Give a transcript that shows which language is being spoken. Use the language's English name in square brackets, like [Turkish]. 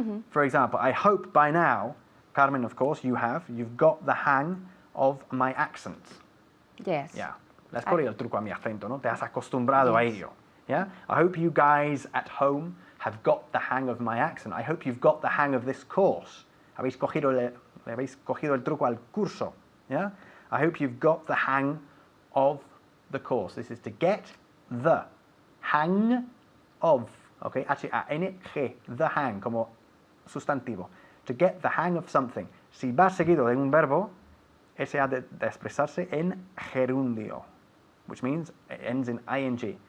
[English] For example, I hope by now, Carmen, of course, you've got the hang of my accent. Yes. Yeah, let's call it [Spanish] el truco a mi acento, ¿no? Te has acostumbrado a ello, yeah? [English] I hope you guys at home have got the hang of my accent. I hope you've got the hang of this course. [Spanish] Le habéis cogido el truco al curso, yeah? [English] I hope you've got the hang of the course. This is to get the hang of, okay, H-A-N-G, the hang, [Spanish] como sustantivo. [English] To get the hang of something. [Spanish] Si va seguido de un verbo, ese ha de expresarse en gerundio, [English] which means it ends in ing.